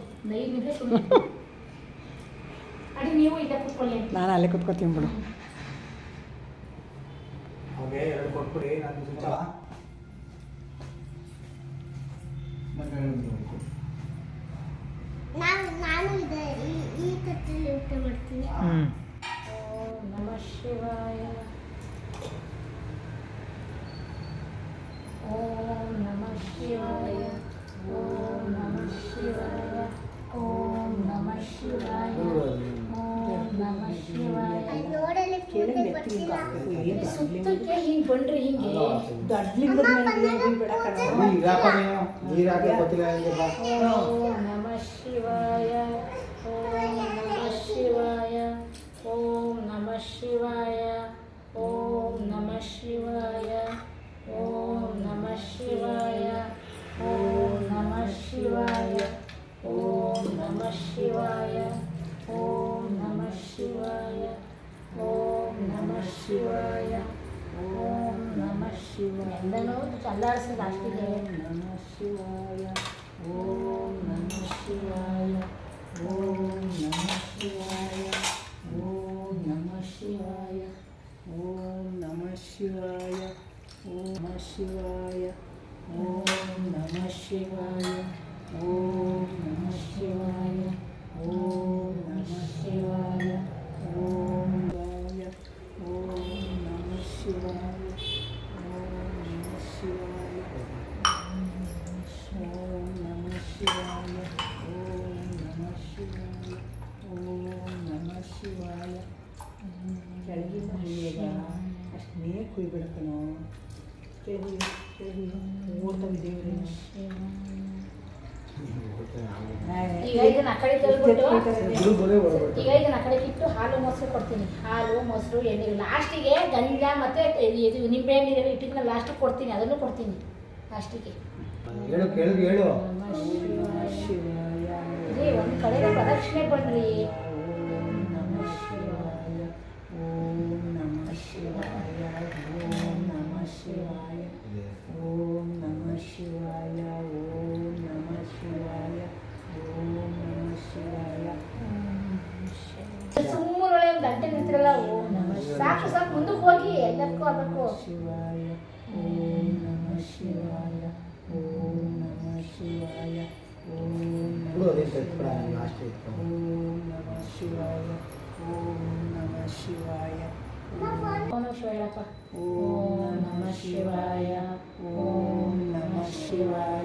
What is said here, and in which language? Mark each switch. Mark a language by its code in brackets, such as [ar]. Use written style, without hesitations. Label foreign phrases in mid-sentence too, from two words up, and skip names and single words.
[kn] 5 ನಿಮಿಷ ಸುಮ್ಮನೆ ಅಡಿ. ನೀವು ಇಲ್ಲ ಕೂತ್ಕೊಳ್ಳಿ. ನಾನು ಅಲ್ಲೇ ಕೂತ್ಕೊತೀನಿ ಬಿಡು. ಅವ್ರಿಗೆ 2 ಕೊಟ್ಬಿಡಿ. ನಾನು ಸ್ವಿಚ್ ನಾನು ಈ ತಟ್ಟೆಯಲ್ಲಿ ಊಟ ಮಾಡ್ತೀನಿ. [sa] ಓಂ ನಮಃ ಶಿವಾಯ. ಓಂ ನಮಃ ಶಿವಾಯ. ಓಂ ನಮಃ ಶಿವಾಯ. ಓಂ ನಮಃ ಶಿವಾಯ. ಓಂ ನಮಃ ಶಿವಾಯ. [kn] ನೋಡಲಿ ಪೂಜೆ ಬರ್ತಿಲ್ಲ. ಸುತ್ತಕ್ಕೆ ಹಿಂಗೆ ಬಂದ್ರಿ. ಹಿಂಗೆ [sa] ಓಂ ನಮಃ ಶಿವಾಯ. ಓಂ ನಮಃ ಶಿವಾಯ. ಓಂ ನಮಃ ಶಿವಾಯ. ಓಂ ನಮಃ ಶಿವಾಯ. ಓಂ ನಮಃ ಶಿವಾಯ. ಓಂ ನಮಃ ಶಿವಾಯ. ಓಂ ನಮಃ ಶಿವಾಯ. ಓಂ ನಮಃ ಶಿವಾಯ. ಓಂ ನಮಃ ಶಿವಾಯ. ಓಂ ನಮಃ ಶಿವಾಯ. [kn] ಎಲ್ಲನೂ ಚಲ್ಲಾಡಿಸಿ ಲಾಸ್ಟಿಗೆ [sa] ನಮಃ ಶಿವಾಯ. ಓಂ ನಮಃ ಶಿವಾಯ. ಓಂ ನಮಃ ಶಿವಾಯ. ಓಂ ನಮಃ ಶಿವಾಯ. ಓಂ ನಮಃ ಶಿವಾಯ. ಓಂ ನಮಃ ಶಿವಾಯ. ಓಂ ನಮಃ ಶಿವಾಯ. ಓಂ ನಮಃ ಶಿವಾಯ. ಓಂ ನಮಃ ಶಿವಾಯ. ಓಂ ಶಿವಾಯ. ಓಂ ನಮಃ ಶಿವಾಯ. ಓಂ ನಮಃ ಶಿವಾಯ. ಓಂ ನಮಃ ಶಿವಾಯ. ಓಂ ನಮಃ ಶಿವಾಯ. ಓಂ ನಮಃ ಶಿವಾಯ. [kn] ಕೆಳಗಿಂದ ಹುಯ್ಯದ ಅಷ್ಟೇ ಕುಯ್ಬಿಡ್ತಾನೋ. ಓಡ್ತಾವೆ ದೇವ್ರೆ. ಈಗ ಇದನ್ನ ಆ ಕಡೆ ತಳ್ಬಿಟ್ಟು ಈಗ ಇದನ್ನ ಆ ಕಡೆ ಕಿತ್ತು ಹಾಲು ಮೊಸರು ಕೊಡ್ತೀನಿ. ಹಾಲು ಮೊಸರು ಎಣ್ಣೆ ಲಾಸ್ಟಿಗೆ ಗಂಜ ಮತ್ತೆ ಇದು ನಿಂಬೆ ಹಣ್ಣು ಇಟ್ಟಿದ್ದನ್ನ ಲಾಸ್ಟಿಗೆ ಕೊಡ್ತೀನಿ. ಅದನ್ನು ಕೊಡ್ತೀನಿ ಲಾಸ್ಟಿಗೆ. ಹೇಳು. [sa] ನಮಃ ಶಿವಾಯ. [kn] ಇದೇ ಒಂದು ಕಡೆ ಪ್ರದಕ್ಷಿಣೆ ಬನ್ರಿ. [sa] ಓಂ ನಮಃ ಶಿವಾಯ. ಓಂ ನಮಃ ಶಿವಾಯ. ಓಂ ನಮಃ ಶಿವಾಯ. ಓಂ ನಮಃ ಶಿವಾಯ. ಓಂ ನಮಃ ಶಿವಾಯ. ಓಂ ನಮಃ ಶಿವಾಯ. [kn] ಸುಮ್ಮನೆ ಒಂದು ಗಂಟೆ ನಿಂತಿರಲ್ಲ. [sa] ಓಂ ನಮಃ [kn] ಸಾಕು ಮುಂದಕ್ಕೆ ಹೋಗಿ ಎಲ್ಲಕ್ಕೂ ಅದಕ್ಕೂ [sa] ಶಿವಾಯ. ಓಂ ನಮಃ ಶಿವಾಯ. ಓಂ ನಮಃ ಶಿವಾಯ. ಓಂ ನಮಃ ಶಿವಾಯ. ಓಂ ನಮಃ ಶಿವಾಯ. ಓಂ ನಮಃ ಶಿವಾಯ. ಓಂ ನಮಃ ಶಿವಾಯ ಹೇಳಪ್ಪ. ಓಂ ನಮಃ ಶಿವಾಯ. ಓಂ ನಮಃ ಶಿವಾಯ.